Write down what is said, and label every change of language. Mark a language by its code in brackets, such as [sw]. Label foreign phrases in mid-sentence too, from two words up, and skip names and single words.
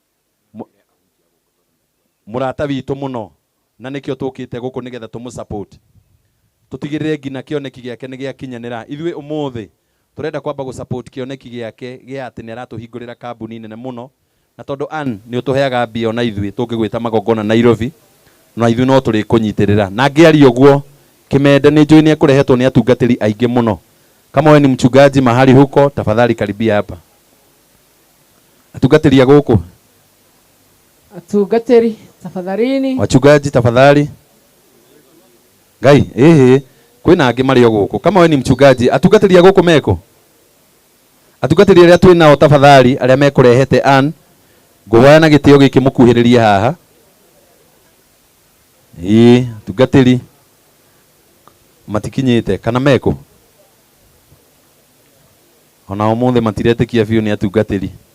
[ki] murata witu muno na nikio tukite guku nigetha tumu support tutigirire ngina kioneki giake ni giakinyanira ithwe umuthi turenda kwamba gu support kioneki giake gia ati ni aratuhingurira kambuni nene muno na tondu Ann ni utuheaga mbio na ithwe tungigwita magongona Nairobi na ithwe no turi kunyitirira na ngiari uguo Kimende ni njui ni akurehetwo ni atungatiri aingi muno. [sw] Kama wewe ni mchungaji mahali huko, tafadhali karibia hapa. [ki] Atungatiri ya guku. Atungatiri tafadhalini. [sw] Wachungaji tafadhali. [ki] Ngai kwina angi mari guku. [sw] Kama wewe ni mchungaji, [ki] atungatiri ya guku meko. Atungatiri aria twina o tafadhali aria mekurehete Ann. Ngoya na gitio giki mukuhiriria haha. Atungatiri matikinyite kana meko. Ona umuthi matirete kia biu ni atungatiri.